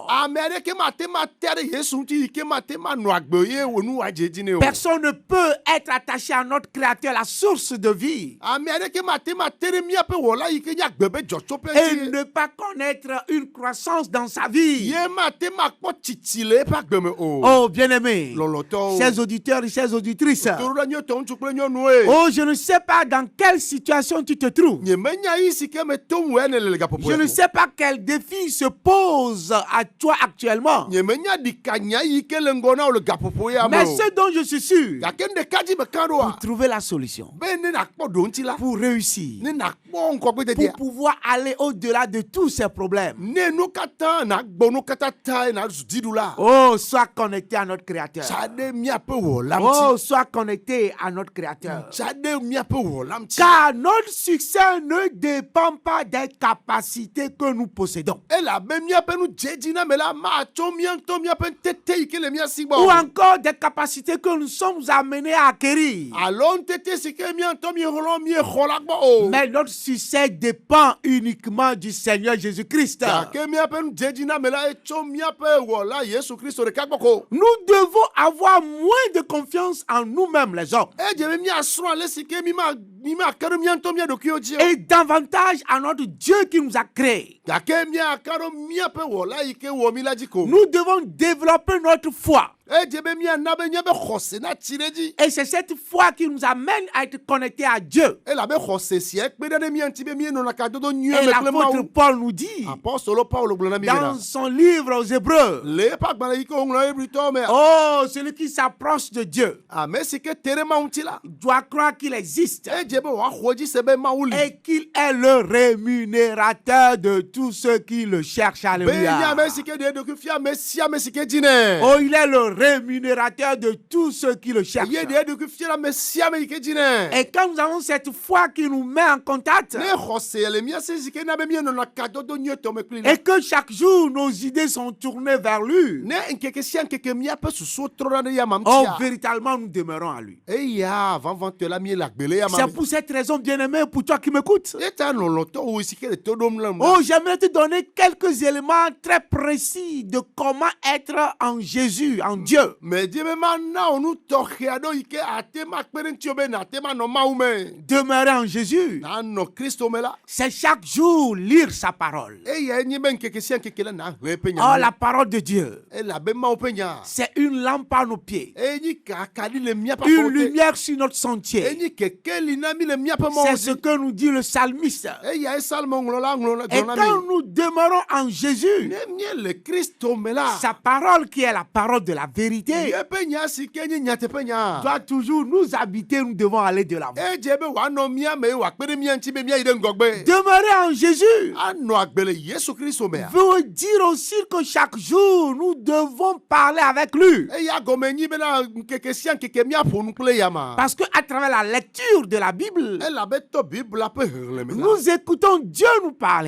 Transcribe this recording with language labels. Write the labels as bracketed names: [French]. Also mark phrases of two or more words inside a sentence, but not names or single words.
[Ewe] ame aɖeke mate ma ta ɖe Yesu ŋuti yi ke mate ma nɔ agbe ye wònu wòadze edzi nɛ o [French] Personne ne peut être attaché à notre Créateur, la source de vie, [Ewe] ame aɖeke mate ma te ɖe míaƒe wɔla yi ke nye agbe be dzɔtsoƒe [French] et [Ewe] ŋuti [French] ne pas connaître une croissance dans sa vie. [Ewe] ye mate ma kpɔ tsitsi le eƒe agbe me o [French] Oh, bien-aimés, [Ewe] lɔlɔtɔwo [French] chers auditeurs et chères auditrices, [Ewe] toɖoɖa nyɔtɔ ŋutsu kple nyɔnuwoe [French] oh, je ne sais pas dans quelle situation tu te trouves. [Ewe] nyemenya yi si ke me tom wɔ ene le gaƒoƒo [French] Je ne sais pas quel défi se pose à toi actuellement. [Ewe] nyemenya ɖikanya yi ke le ŋgɔ na wo le gaƒoƒo ya me [French] Mais [Ewe] o [French] ce dont je suis sûr, [Ewe] gake ɖeka dzi meka [French] pour [Ewe] ɖoa [French] trouver la solution, [Ewe] be ne nakpɔ ɖo ŋuti la [French] pour réussir, [Ewe] ne nakpɔ ŋkɔgbe [French] pour [Ewe] dedea [French] pouvoir aller au-delà de tous ces problèmes. [Ewe] ne nu katã nagbɔ nu katã ta nazu dziɖu la [French] Oh, sois connecté à notre Créateur. [Ewe] tsa ɖe míaƒe wɔla [French] Oh, [Ewe] ŋuti [French] sois connecté à notre Créateur. [Ewe] tsa ɖe míaƒe wɔla ŋuti [French] Car notre succès ne dépend pas des capacités que nous possédons. [Ewe] elabe míaƒe nu dzedzi na me la matso mía ŋutɔ míaƒe tete yi ke le mía si gbɔ [French] Ou [Ewe] o. [French] encore des capacités que nous sommes amenés à acquérir. [Ewe] alo ŋutete si ke mía ŋutɔ míexlɔ míexɔ la gbɔ o [French] Mais notre succès dépend uniquement du Seigneur Jésus-Christ. [Ewe] gake míaƒe nu dzedzi na me la etso míaƒe wɔla Yesu Kristo ɖeka gbɔ ko [French] Nous devons avoir moins de confiance en nous-mêmes, les hommes, [Ewe] edze be míasrɔ̃ ale si ke míake ɖe mía ŋutɔ mía ɖokuiwo dzi o [French] et davantage à notre Dieu qui nous a créés. [Ewe] gake míaka ɖo míaƒe wɔla yi ke wɔ mí la dzi ko [French] Nous devons développer notre foi. [Ewe] edze be míana be míaƒe xɔse natsi ɖe dzi [French] Et c'est cette foi qui nous amène à être connectés à Dieu. [Ewe] elabe xɔse sia kpe ɖe mía ŋuti be míenɔna kadodo nyuie [French] Et [Ewe] me kple [French] l'apôtre [Ewe] Mawu [French] Paul nous dit, [Ewe] apɔstolo Paulo gblɔ na mí [French] dans [Ewe] bena [French] son livre aux Hébreux, [Ewe] le eƒe agbalẽ yi ke woŋlɔ Hebritɔwo me [French] oh, celui qui s'approche de Dieu [Ewe] ame si ke te ɖe Mawu ŋuti la [French] doit croire qu'il existe. [Ewe] edze edze be wòaxɔ dzi se be Mawu li. [French] et qu'il est le rémunérateur de tous ceux qui le cherchent. [Ewe] Be nye [French] Alléluia. [Ewe] ame si ke ɖe eɖokui fia ame sia ame si ke dzinɛ. [French] Oh, il est le rémunérateur de tous ceux qui le cherchent. [Ewe] Ye ɖe eɖokui fia ame sia ame yi ke dzinɛ. [French] Et quand nous avons cette foi qui nous met en contact, [Ewe] Ne xɔse le mía si ke na be míenɔnɔ kadodo nyuietɔ me kpli la. [French] et que chaque jour nos idées sont tournées vers lui, [Ewe] Ne nkeke sia nkeke míaƒe susuwo trɔna ɖe yama [French] oh, [Ewe] ŋutia. [French] véritablement nous demeurons à lui. [Ewe] Eya vavãtɔ la mie le agbe le yama [French] C'est [Ewe] me. [French] pour cette raison, bien-aimé, pour toi qui m'écoutes. [Ewe] Eta lɔlɔtɔwo si ke le to ɖom lem. [French] Oh, j'aimerais te donner quelques éléments très précis de comment être en Jésus, en Dieu. [Ewe] Me di be mana wo nu tɔxɛ aɖewo yi ke ate ma kpe ɖe ŋuti be nate ma nɔ Mawu me. [French] Demeurer en Jésus, [Ewe] Nanɔ Kristo me la. [French] c'est chaque jour lire sa parole. [Ewe] Eya enye be nkeke sia nkeke la na hlẽ eƒe [French] Oh, [Ewe] nya. [French] la parole de Dieu, [Ewe] Elabe Mawu ƒe nya. [French] c'est une lampe à nos pieds, [Ewe] Enyi kakaɖi le míaƒe [French] une [Ewe] afɔwo te. [French] lumière sur notre sentier. [Ewe] Enyi kekeli na mi le míaƒe [French] C'est [Ewe] mɔwo [French] ce [Ewe] dzi. [French] que nous dit le psalmiste. [Ewe] Eya esalmɔ ŋlɔla [French] Et [Ewe] gblɔ na [French] quand [Ewe] mi. [French] nous demeurons en Jésus, [Ewe] Ne mie le Kristo me la. [French] sa parole qui est la parole de la vérité [Ewe] Yeƒe nya si ke nye nyateƒe nya. [French] doit toujours nous habiter, nous devons aller de l'avant. [Ewe] Edze be wòanɔ mía me wòakpe ɖe mía ŋuti be míayi ɖe ŋgɔgbe. [French] Demeurer en Jésus [Ewe] Anɔ agbe le Yesu Kristo mea. [French] veut dire aussi que chaque jour, nous devons parler avec lui. [Ewe] Eya gɔme nyi bena nkeke sia nkeke míaƒo nu kple yama. [French] Parce qu'à travers la lecture de la Bible, [Ewe] Elabe tɔ Biblia ƒe xexlẽme la. [French] nous écoutons Dieu nous parler.